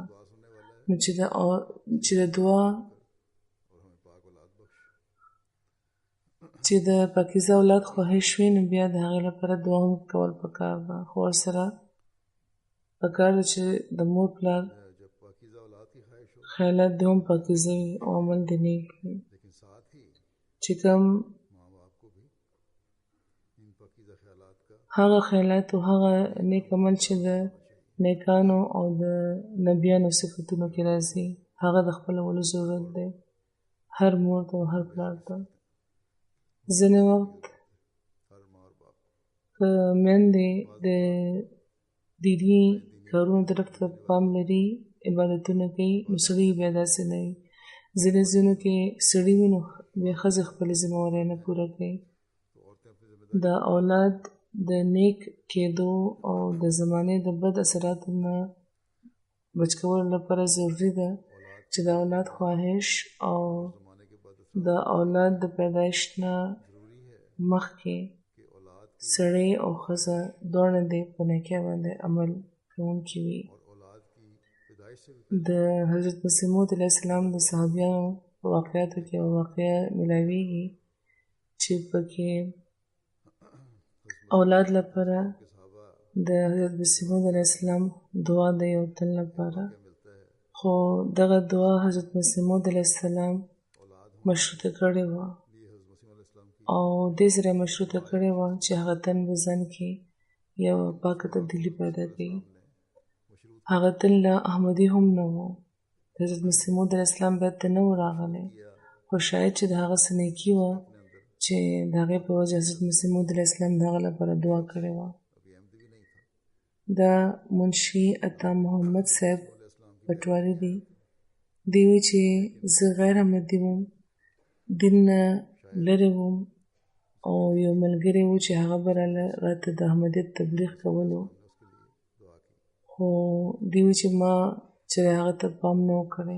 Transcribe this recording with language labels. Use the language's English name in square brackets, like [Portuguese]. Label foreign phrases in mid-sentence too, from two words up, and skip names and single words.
[Pashto] نو چې د دعا چې د پاکیزه اولاد خواهش وي، نو بیا د هغې لپاره دعا هم کول پکار ده. خو ورسره پکار ده چې د مور پلار [Urdu] جب پاکیزہ اولاد کی خواہش ہو [Pashto] خیالات دې هم پاکیزه وي او عمل دې نیک وي، [Urdu] لیکن ساتھ ہی [Pashto] چې کوم [Urdu] ماں باپ کو بھی ان پاکیزہ خیالات کا [Pashto] هغه خیالات او هغه نیک عمل چې د نیکانو او د نبیانو صفتونو کې راځي، هغه د خپلولو ضرورت دی هر مور ته او هر پلار ته. ځینې وخت [Urdu] ہر ماں اور باپ [Pashto] که میندې د دیني کارونو طرف ته پام لري، عبادتونه کوي، نو سړي بیا داسې نه وي. ځینې ځینو کې سړي وي نو بیا ښځې خپلې ذمهوارۍ نه پوره کوي. د اولاد د نیک کېدو او د زمانې د بد اثراتو نه بچ کولو لپاره ضروري ده چې د اولاد خواهش او [Urdu] زمانے کے بعد [Pashto] د اولاد د پیدایش نه [Urdu] ضروری ہے [Pashto] مخکې [Urdu] کہ اولاد [Pashto] سړی او ښځه دواړه دې په نیکۍ باندې عمل کوونکي وي. [Urdu] اور اولاد کی پیدائش سے بھی [Pashto] د حضرت مسیح موعود [Arabic] علیه السلام [Pashto] د صحابیانو په واقعاتو کې یوه واقعه میلاویږي چې پکې اولاد لپاره [Urdu] کے صحابہ [Pashto] د حضرت مسیح موعود [Arabic] علیه السلام [Pashto] دعا د یو تن لپاره، [Urdu] کیا ملتا ہے [Pashto] خو دغه دعا حضرت مسیح موعود [Arabic] علیه السلام [Pashto] اولاد مشروطه کړې وه [Urdu] لیے حضرت مسیح [Arabic] علیہ السلام [Urdu] کی [Pashto] او دې سره مشروطه کړې وه چې هغه تن په ځان کې یوه پاکه تبدیلي پیدا کړي. [Urdu] مشروط [Pashto] هغه تن له احمدي هم نه و، حضرت مسیح موعود [Arabic] علیه السلام [Pashto] بیت ته نه و راغلی، خو شاید چې د هغه څه نیکي وه چې د هغې په وجه حضرت مسیح موعود [Arabic] علیه السلام [Pashto] د هغه لپاره دعا کړې وه. [Urdu] ابھی احمدی بھی نہیں تھا [Pashto] دا منشي عطا محمد صاحب پټواري دی. دی وایي چې زه غیر احمدي وم، دین نه لرې وم او یو ملګری و چې هغه به راته د احمدیت تبلیغ کولو، خو دی وایي چې ما چې هغه ته پام نه و کړی.